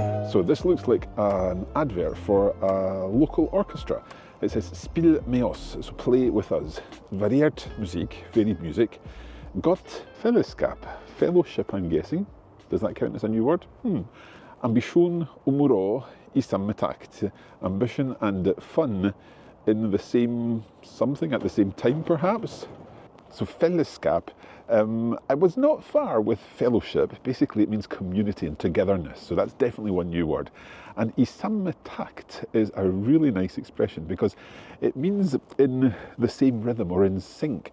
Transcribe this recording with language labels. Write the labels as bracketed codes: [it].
[en] So this looks like an advert for a local orchestra. It says [no] "Spil med oss," [en] so play with us. [no] Variert musikk, [en] varied music. [no] Godt fellesskap, [en] fellowship I'm guessing. Does that count as a new word? [no] Ambisjon og moro i samme takt. [en] Ambition and fun in the same something at the same time, perhaps. So fellesskap, I was not far with fellowship. Basically, it means community and togetherness. So that's definitely one new word. And [no] i samme takt [en] is a really nice expression because it means in the same rhythm or in sync.